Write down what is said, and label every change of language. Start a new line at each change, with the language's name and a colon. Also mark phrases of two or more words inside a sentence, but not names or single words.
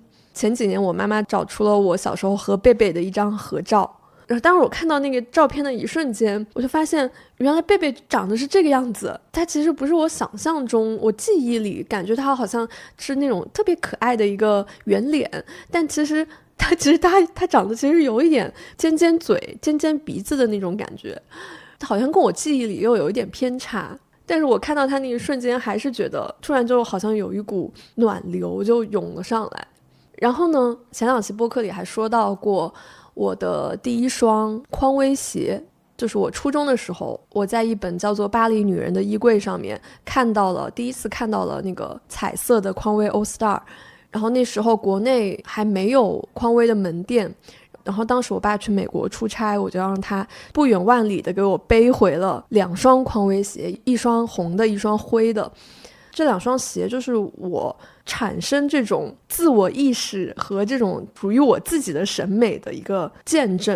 Chinese: 前幾年我媽媽找出了我小時候和貝貝的一張合照，然後當時我看到那個照片的一瞬間，我就發現原來貝貝長得是這個樣子。它其實不是我想象中，我記憶裡感覺它好像是那種特別可愛的一個圓臉，但其實它長得其實有一點尖尖嘴、尖尖鼻子的那種感覺，好像跟我記憶裡又有一點偏差。但是我看到它那一瞬間，還是覺得突然就好像有一股暖流就湧了上來。然後呢，前兩期播客裡還說到過我的第一雙匡威鞋，就是我初中的時候，我在一本叫做《巴黎女人》的衣櫃上面第一次看到了那個彩色的匡威 All Star。然後那時候國內還沒有匡威的門店，然後當時我爸去美國出差，我就讓他不遠萬里的給我背回了2雙匡威鞋，一雙紅的，一雙灰的。這2雙鞋就是我產生這種自我意識和這種屬於我自己的審美的一個見證。